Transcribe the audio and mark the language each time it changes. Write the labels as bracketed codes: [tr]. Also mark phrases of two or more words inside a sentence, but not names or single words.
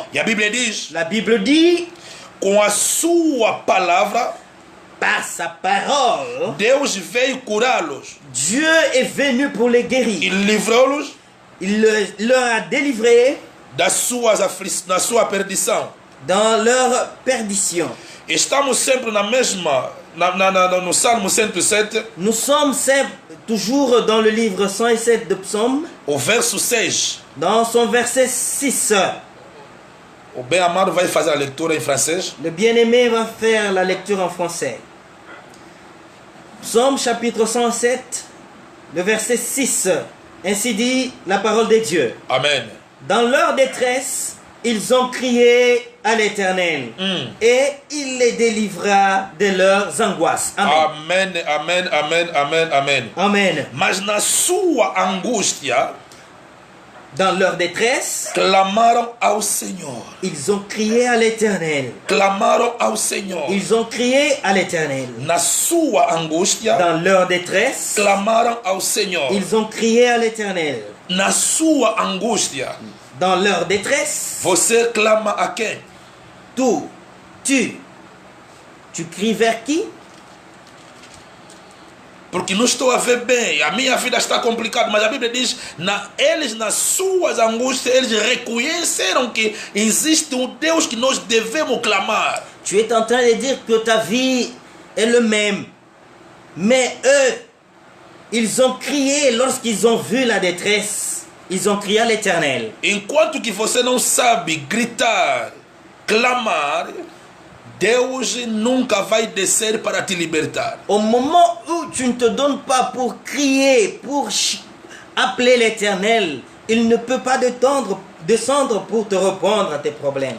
[pt] E a Bíblia diz, [fr] La Bible dit, [pt] com a sua palavra, [fr] par sa parole, [pt] Deus veio curá-los. [fr] Dieu est venu pour les [pt] E [fr] guérir. [pt] livrou-los [fr] Il leur a délivré [pt] da sua perdição. [fr] dans leur perdition. [pt] Estamos sempre na mesma, no Salmo 107, [fr] Nous sommes toujours dans le livre 107 de Psaume, [pt] o verso 6. [fr] dans son verset 6. [pt] O bem-amado vai fazer a leitura em francês. [fr] Le bien-aimé va faire la lecture en français. Psaume chapitre 107, le verset 6. Ainsi dit la parole de Dieu. Amen. Dans leur détresse, ils ont crié à l'Éternel et il les délivra de leurs angoisses. Amen. [pt] Amém, amém, amém, amém, amém. [fr] Amen. [pt] Mas na sua angústia, [fr] Dans leur détresse, [pt] clamaram ao Senhor. [fr] ils ont crié à l'Éternel. [pt] Clamaram ao Senhor. [fr] Ils ont crié à l'Éternel. [pt] Na sua angústia, [fr] Dans leur détresse, [pt] clamaram ao Senhor. [fr] ils ont crié à l'Éternel. [pt] Na sua angústia, [fr] Dans leur détresse, [pt] você clama a quem? [fr] tu cries vers qui? [pt] Porque não estou a ver bem, a minha vida está complicada, mas a Bíblia diz, eles nas suas angústias, eles reconheceram que existe um Deus que nós devemos clamar. [fr] Tu es en train de dire que ta vie est le même. Mais eux, ils ont crié lorsqu'ils ont vu la détresse. Ils ont crié à l'Éternel. [pt] Enquanto que você não sabe gritar, clamar, Deus nunca vai descer para te libertar. [fr] Au moment où tu ne te donnes pas pour crier, pour appeler l'Éternel, il ne peut pas descendre pour te répondre à tes problèmes.